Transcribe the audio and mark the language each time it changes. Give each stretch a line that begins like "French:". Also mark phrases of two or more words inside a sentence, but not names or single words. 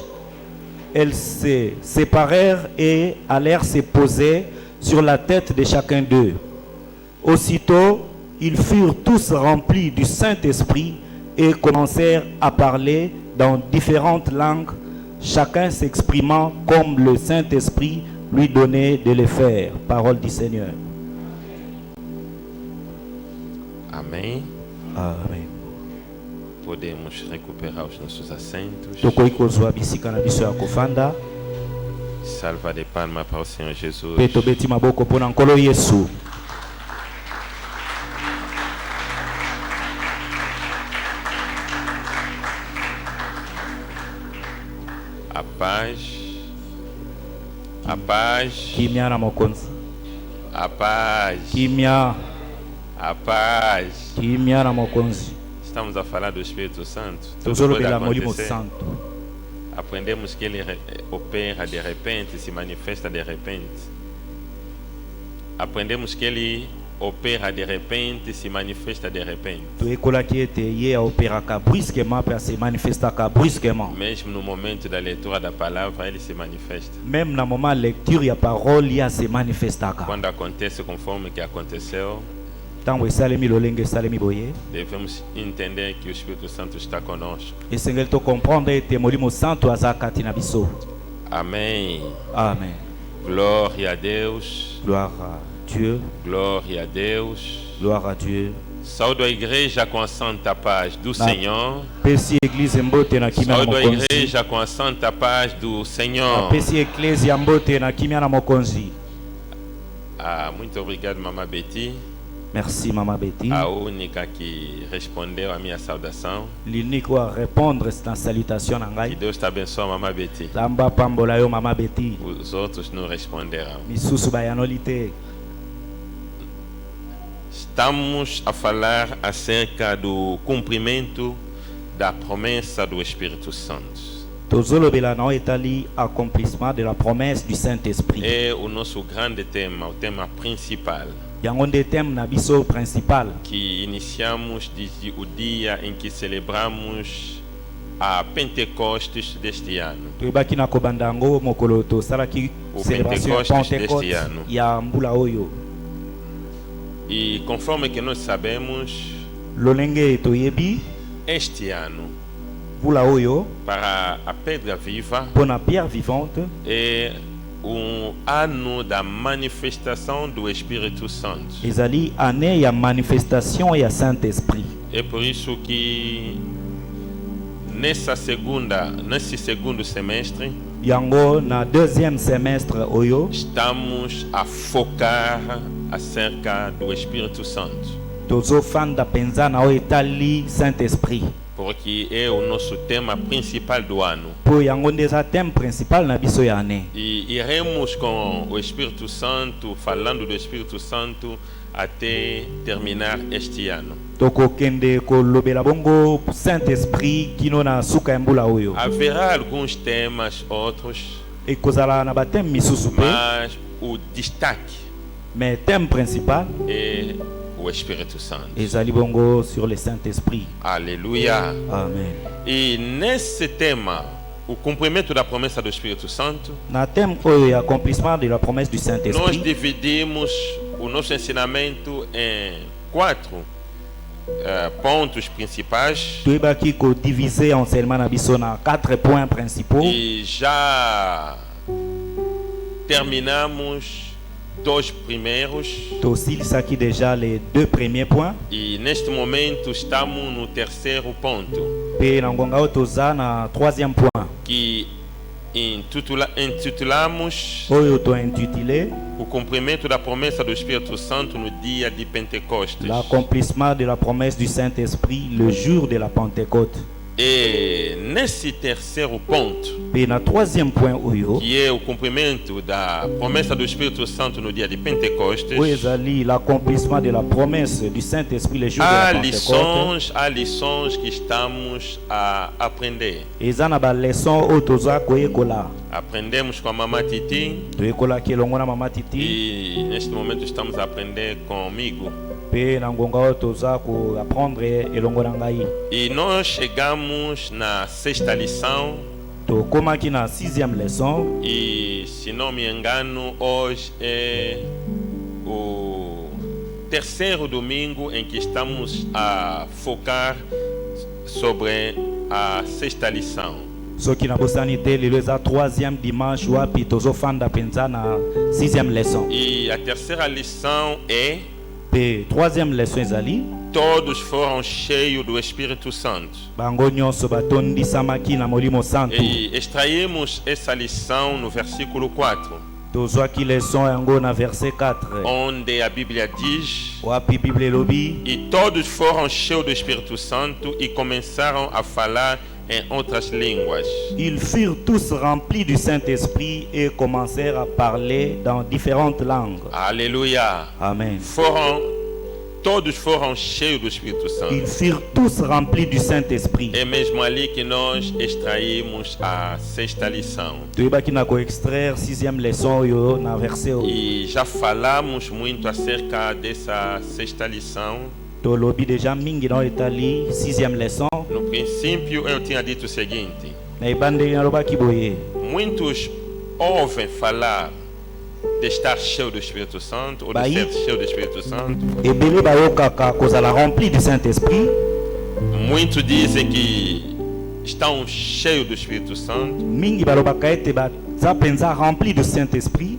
French: Elles se séparèrent et allèrent se poser sur la tête de chacun d'eux. Aussitôt, ils furent tous remplis du Saint-Esprit et commencèrent à parler dans différentes langues, chacun s'exprimant comme le Saint-Esprit lui donnait de le faire. Parole du Seigneur.
Portuguese: Amém.
Lingala: Amen.
Portuguese: Podemos recuperar os nossos assentos.
Lingala: Tokoi kozwa bisika na biso ya kofanda.
Portuguese: Salva de palmas para o Senhor Jesus.
Lingala: Pe tobeti maboko mpona nkolo Yesu.
Portuguese: A paz. A paz.
Lingala: Kimia na mokonzi.
Portuguese: A paz.
Lingala: Kimia.
Portuguese: A paz.
Lingala: Kimia na mokonzi.
Portuguese: Estamos a falar do Espírito Santo. Tudo
Lingala: Tozolo
Portuguese: pode
Lingala: bela molimo
Portuguese: acontecer.
Lingala: santo.
Portuguese: Aprendemos que ele opera de repente, se manifesta de repente. Aprendemos que ele opera de repente, se manifesta de repente.
Lingala: Toyekolaki ete ye aoperaka brusquement pe se manifestaka brusquement.
Portuguese: Mesmo no momento da leitura da palavra, ele se manifesta.
Lingala: Même na moment lecture ya parole ya se manifestaka.
Portuguese: Quando acontece conforme que aconteceu,
Lingala: Tango esalemi lolenge esalemi boye.
Portuguese: devemos entender que o Espírito Santo está conosco.
Lingala: Esengeli to comprendre ete molimo santo aza kati na biso.
Portuguese: Amém.
Lingala: Amen.
Portuguese: Glória a Deus.
French: Gloire à Dieu.
Portuguese: Glória a Deus.
French: Gloire à Dieu.
Portuguese: Saúdo a igreja com a santa paz do Na- Senhor.
Lingala: Pesi église mbote na kimia na
Portuguese: Saúdo a
Lingala: mokonzi.
Portuguese: igreja com a santa paz do Senhor.
Lingala: Pesi ecclesia mbote na kimia na mokonzi.
Portuguese: Ah, muito obrigado, Mamá Betty,
French: Merci Mama Betty.
Portuguese: a única que respondeu a minha saudação.
French: L'unique à répondre c'est une salutation na
Portuguese: Que
Lingala: ngai.
Portuguese: Deus te abençoe, Mamá Betty.
Lingala: Tamba pambola yo Mama Betty.
Portuguese: Os outros não responderão.
Lingala: Misusu bayanoli te.
Portuguese: Estamos a falar acerca do cumprimento da promessa do Espírito Santo.
Lingala: Tozolobela na etali
French: accomplissement de la promesse du Saint-Esprit.
Portuguese: É o nosso grande tema, o tema principal,
Lingala: Yango nde thème na biso principal.
Portuguese: que iniciamos desde o dia em que celebramos a Pentecostes deste ano.
Lingala: Toyebaki na kobanda yango mokolo tosalaki
Portuguese: O
Lingala: célébration ya
Portuguese: Pentecostes
French: Pentecôte
Portuguese: deste ano.
Lingala: ya mbula oyo.
Portuguese: E conforme que nós sabemos,
Lingala: Lolenge toyebi
Portuguese: este ano,
Lingala: mbula oyo
Portuguese: para a Pedra Viva,
Lingala: mpona pierre vivante
Portuguese: é ano da manifestação do Espírito Santo.
Lingala: ezali année ya manifestation ya Saint-Esprit.
Portuguese: É por isso que nesse segundo semestre,
Lingala: Yango na
French: deuxième semestre
Lingala: oyo
Portuguese: estamos a focar acerca do Espírito Santo,
Lingala: tozofanda penza na oyo etali Saint-Esprit.
Portuguese: porque é o nosso tema principal do ano.
Lingala: Po yango nde eza
French: thème principal
Lingala: na biso ya année.
Portuguese: E iremos com o Espírito Santo, falando do Espírito Santo, até terminar este ano.
Lingala: Tokokende kolobela bongo Saint-Esprit kino na suka ya mbula oyo.
Portuguese: Haverá alguns temas, outros,
Lingala: Ekozala na bathème misusu pe,
Portuguese: mas o destaque
French: mais thème principal
Portuguese: é o Espírito Santo.
Lingala: ezali bongo
French: sur le Saint-Esprit.
Portuguese: Aleluia!
Lingala: Amen.
Portuguese: E nesse tema, o cumprimento da promessa do Espírito Santo,
French: Na thème
Lingala: oyo ya
French: accomplissement de la promesse du
Portuguese: nós
French: Saint-Esprit,
Portuguese: dividimos o nosso ensinamento em 4 pontos principais
Lingala: toyebaki kodiviser enseignement na biso na 4 points principaux.
Portuguese: e já terminamos 2 primeiros
French: Tosilisaki déjà les 2 premiers points.
Portuguese: e neste momento estamos no terceiro ponto,
Lingala: Pe na ngonga oyo toza na 3e point.
Portuguese: que intitulamos
Lingala: oyo tointitulé
Portuguese: o cumprimento da promessa do Espírito Santo no dia de Pentecostes.
French: l'accomplissement de la promesse du Saint-Esprit le jour de la Pentecôte.
Portuguese: E nesse terceiro ponto,
French: Et na troisième point oyo
Portuguese: que é o cumprimento da promessa do Espírito Santo no dia de Pentecostes,
Lingala: oyo ezali
French: l'accomplissement de la promesse du Saint-Esprit le jour de la Pentecôte.
Portuguese: há lições que estamos a aprender.
Lingala: Eza na ba leçon oyo toza koyekola.
Portuguese: Aprendemos com a Mamá Titi
Lingala: Toyekolaki elongo na mama Titi
Portuguese: e neste momento estamos a aprender comigo.
Lingala: mpe na ngonga oyo toza koapprendre elongo na ngai.
Portuguese: E nós chegamos na sexta lição
Lingala: Tokomaki na
French: sixième leçon.
Portuguese: e, se não me engano, hoje é o terceiro domingo em que estamos a focar sobre a sexta lição.
Lingala: Soki nabosani te lelo eza
French: troisième dimanche
Lingala: wapi tozofanda mpenza na
French: sixième leçon.
Portuguese: E a terceira lição é:
Lingala: Mpe troisième leçon ezali
Portuguese: todos foram cheios do Espírito Santo.
Lingala: bango nyonso batondisamaki na molimo santo.
Portuguese: E extraímos essa lição no versículo 4,
Lingala: Tozwaki leçon yango na verset 4
Portuguese: onde a Bíblia diz:
Lingala: wapi bible elobi
Portuguese: e todos foram cheios do Espírito Santo e começaram a falar em outras línguas.
French: ils furent tous remplis du Saint-Esprit et commencèrent à parler dans différentes langues.
Portuguese: Aleluia!
Lingala: Amen.
Portuguese: Todos foram cheios do Espírito Santo.
French: Ils furent tous remplis du Saint-Esprit.
Portuguese: É mesmo ali que nós extraímos a sexta lição.
Lingala: Toyebaki na koextraire
French: sixième leçon
Lingala: oyo na verset oyo.
Portuguese: E já falamos muito acerca dessa sexta lição.
Lingala: Tolobi déjà mingi na etali
French: sixième leçon.
Portuguese: No princípio, eu tinha dito o seguinte:
Lingala: Na ebandeli nalobaki boye.
Portuguese: muitos ouvem falar de estar cheio do Espírito Santo ou de Baí. ser cheio do Espírito Santo.
Lingala: Ebele bayokaka kozala
French: rempli du Saint-Esprit.
Portuguese: Muitos dizem que estão cheios do Espírito Santo
Lingala: Mingi balobaka ete baza mpenza
French: rempli du Saint-Esprit.